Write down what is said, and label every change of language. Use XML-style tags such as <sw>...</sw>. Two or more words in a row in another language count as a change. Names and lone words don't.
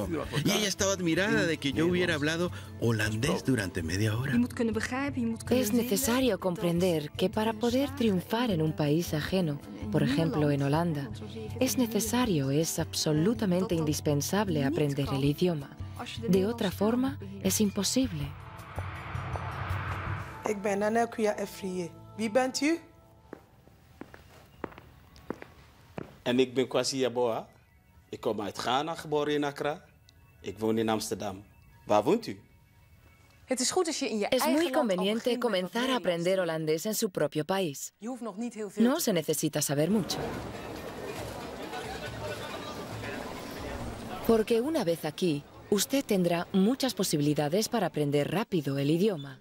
<es>Y ella estaba admirada de que yo hubiera hablado holandés durante media hora. Es necesario comprender que para poder triunfar en un país ajeno, por ejemplo en Holanda, es absolutamente indispensable aprender el idioma. De otra forma, es imposible.</es> <nl>Ik ben Nanel Kuya Efriye. Wie bent u? En ik ben Kwasi Yaboa. Ik kom uit Ghana, geboren in Accra. Ik woon in Amsterdam. Waar woont u?</nl> <es>Es muy conveniente comenzar a aprender holandés en su propio país. No se necesita saber mucho. Porque una vez aquí, usted tendrá muchas posibilidades para aprender rápido el idioma.</es>